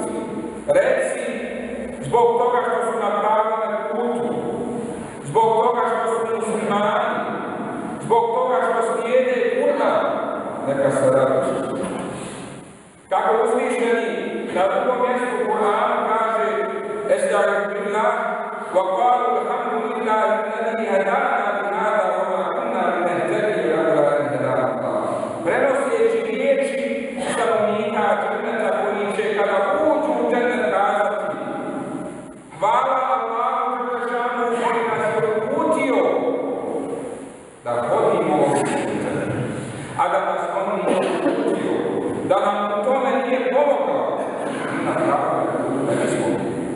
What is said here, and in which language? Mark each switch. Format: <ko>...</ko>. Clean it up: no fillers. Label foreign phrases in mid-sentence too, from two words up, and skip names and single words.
<bs>Reci, zbog toga što su na pravom putu, zbog toga što su muslimani, zbog toga što slijede Kur'an, neka se raduju. Kako uzvišeni na drugom mjestu Kur'ana kaže:</bs> <ar>"أستعيذ بالله وقالوا الحمد لله الذي هدانا لهذا وما كنا لنهتدي لولا أن هدانا الله."</ar> <bs>Prenoseći riječi stanovnika dženneta koji će kada uđu u džennet kazati: "Hvala Allahu dželešanu koji nas je uputio da hodimo ovim putem, a da nas on nije uputio, da nam u tome nije pomogao, na pravom putu da nismo bili."</bs>